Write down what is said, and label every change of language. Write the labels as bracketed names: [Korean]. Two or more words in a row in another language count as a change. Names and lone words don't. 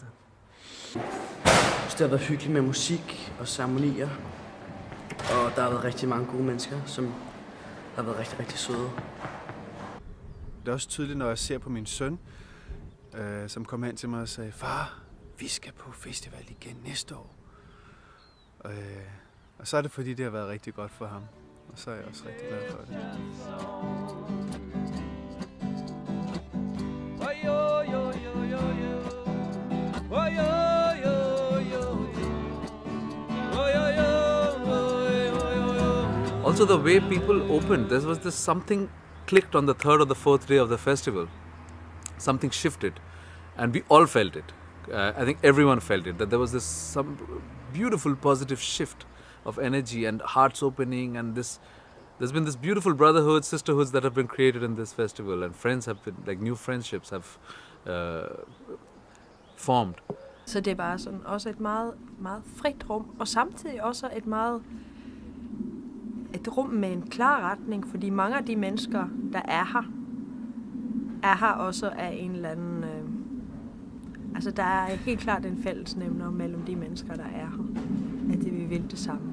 [Danish] Det har været hyggeligt med musik og ceremonier, og der har været rigtig mange gode mennesker, som har været rigtig, rigtig søde. Det er også tydeligt, når jeg ser på min søn, som kom hen til mig og sagde, far, vi skal på festival igen næste år. Og så er det fordi, det har været rigtig godt for ham. Og så er jeg også rigtig glad for det. [English] Also the way people opened, there was this something clicked on the third or the fourth day of the festival. Something shifted, and we all felt it. I think everyone felt it, that there was some beautiful positive shift of energy and hearts opening, and there's been this beautiful brotherhood, sisterhoods that have been created in this festival, and friends have been, like new friendships have formed. [Danish] Så det er bare sådan også et meget, meget frit rum, og samtidig også et rum med en klar retning, fordi mange af de mennesker, der er her også af en eller anden... altså der er helt klart en fællesnævner mellem de mennesker, der er her, at vi vil det samme.